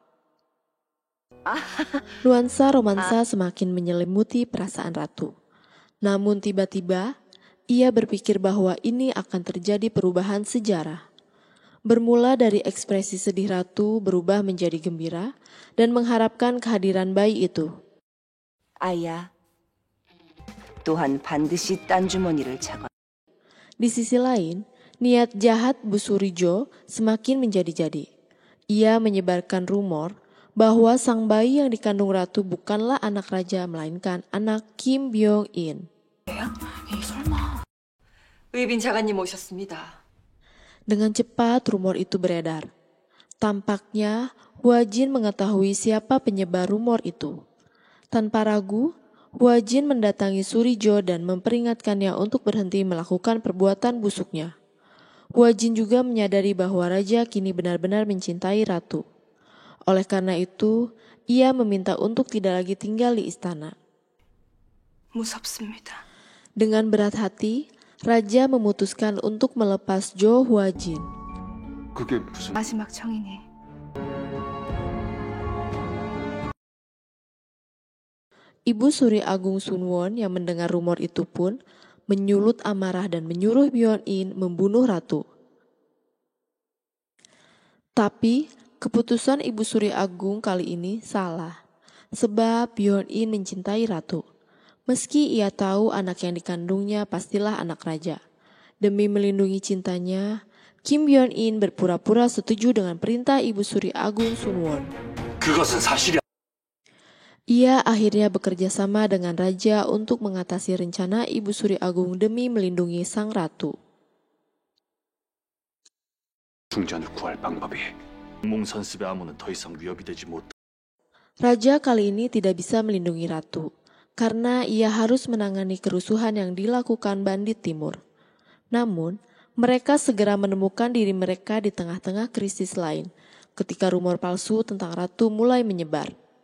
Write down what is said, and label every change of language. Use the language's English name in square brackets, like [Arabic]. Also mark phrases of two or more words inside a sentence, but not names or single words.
[Indonesian] Nuansa romansa semakin menyelimuti perasaan ratu. Namun tiba-tiba, ia berpikir bahwa ini akan terjadi perubahan sejarah. Bermula dari ekspresi sedih ratu berubah menjadi gembira dan mengharapkan kehadiran bayi itu. [Korean] 아야, 또한 반드시 딴 주머니를 잡아. [Indonesian] Di sisi lain, niat jahat Bu Surijo semakin menjadi-jadi. Ia menyebarkan rumor bahwa sang bayi yang dikandung ratu bukanlah anak raja melainkan anak Kim Byong-in. [Korean] 의빈 자가님 오셨습니다. [Indonesian] Dengan cepat rumor itu beredar. Tampaknya Huajin mengetahui siapa penyebar rumor itu. Tanpa ragu, Huajin mendatangi Surijo dan memperingatkannya untuk berhenti melakukan perbuatan busuknya. Huajin juga menyadari bahwa raja kini benar-benar mencintai ratu. Oleh karena itu, ia meminta untuk tidak lagi tinggal di istana. [Korean] 무섭습니다. [Indonesian] Dengan berat hati, raja memutuskan untuk melepas Jo Huajin. [Korean] 그게 무슨... 마지막 청이니 [Indonesian] Ibu Suri Agung Sunwon yang mendengar rumor itu pun menyulut amarah dan menyuruh Byeon-in membunuh ratu. Tapi keputusan Ibu Suri Agung kali ini salah, sebab Byeon-in mencintai ratu. Meski ia tahu anak yang dikandungnya pastilah anak raja. Demi melindungi cintanya, Kim Byeon-in berpura-pura setuju dengan perintah Ibu Suri Agung Sunwon. [Korean] 그것은 사실이 [Indonesian] Ia akhirnya bekerja sama dengan raja untuk mengatasi rencana Ibu Suri Agung demi melindungi sang ratu. [Korean] 중전을 구할 방법이 몽선습의 암호는 더 이상 위협이 되지 못. [Indonesian] Raja kali ini tidak bisa melindungi ratu, karena ia harus menangani kerusuhan yang dilakukan bandit timur. Namun, mereka segera menemukan diri mereka di tengah-tengah krisis lain, ketika rumor palsu tentang ratu mulai menyebar.